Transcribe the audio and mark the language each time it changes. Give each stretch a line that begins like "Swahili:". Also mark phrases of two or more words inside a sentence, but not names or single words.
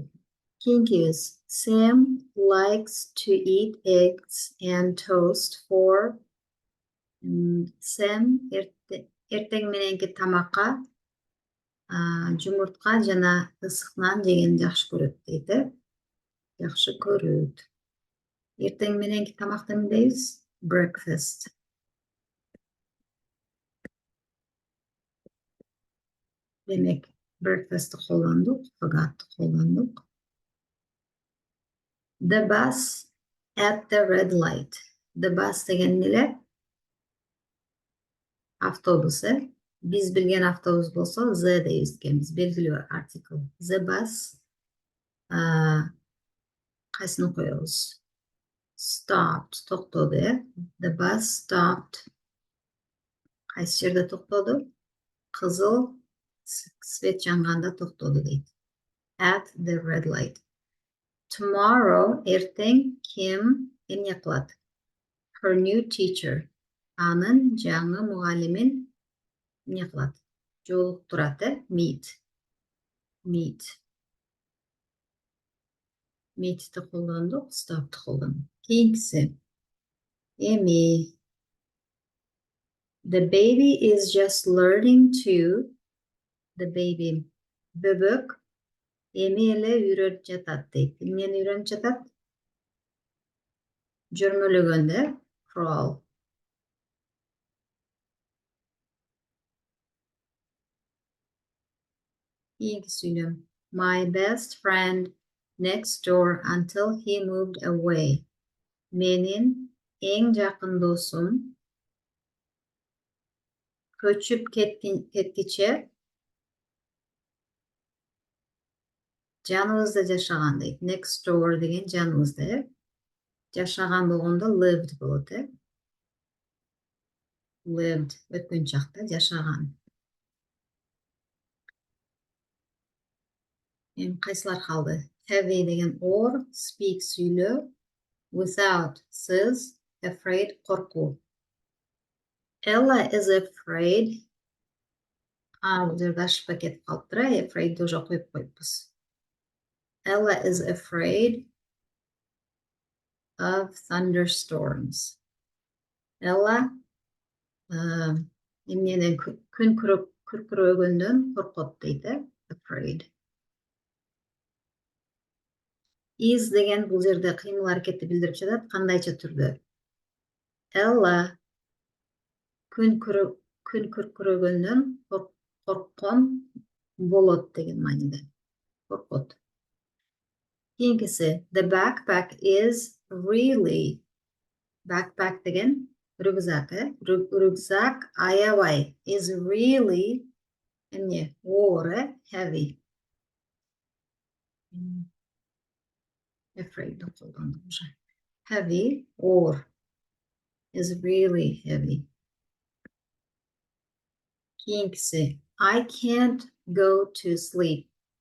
Kyrgyz: Keyingibиz.
English: Sam likes to eat eggs and toast for Sam
Kyrgyz: эртең мененки тамакка жумуртка жана ысык нан жегенди жакшы көрөт дейт. Жакшы көрөт. Эртең мененки тамакты эмне дейбиз? Breakfast. Демек, breakfast'ты колдондук, forgot'ты колдондук.
English: The bus at the red light. The bus
Kyrgyz: деген эле автобус, Биз билген автобус болсо the дейбиз экенбиз. Белгилүү артикл.
English: The bus
Kyrgyz: кайсыны коебуз?
English: Stopped токтоду, The bus stopped.
Kyrgyz: Кайсы жерде токтоду? Кызыл свет жанганда токтоду дейт.
English: At the red light. Tomorrow,
Kyrgyz: эртең Kim эмне кылат?
English: Her new teacher.
Kyrgyz: Анын жаңы мугалимин эмне кылат? Жолуктурат, Meet. Meet'ти колдондук, stop'ти колдондук. Кийинкиси. Эми
English: The baby is just learning to. The baby.
Kyrgyz: Böbök emele үйрөнүп жатат дейт. Эмнени үйрөнүп жатат? Жөрмөлөгөндө. Crawl. Кийинки сүйлөм.
English: My best friend next door until he moved away.
Kyrgyz: Менин эң жакын досум көчүп кеткиче жаныбызда жашаган дейт.
English: Next door
Kyrgyz: деген жаныбызда. Жашаган болгондо lived болот. Lived өткөн чакта жашаган. Кайсылар калды? Heavy деген or, speak сүйлөө, without сыз, afraid коркуу.
English: Ella is afraid.
Kyrgyz: Бул жерде ашып кетип калыптыр. Afraid уже коюп коюппуз.
English: Ella is afraid of thunderstorms.
Kyrgyz: Ella эмнеден күн күркүрөгөндөн коркот дейт. Afraid. Is деген бул жерде кыймыл аракетти билдирип жатат. Кандайча түрдө? Ella күн күркүрөгөндөн корккон болот деген мааниде. Коркот. Кийинкиси.
English: The backpack is really. Backpack
Kyrgyz: деген рюкзак. Рюкзак аябай.
English: Is really
Kyrgyz: эмне?
English: Or heavy. Afraid of
Kyrgyz: колдондум уже.
English: Heavy or is really heavy. Keyingisi. I can't go to sleep.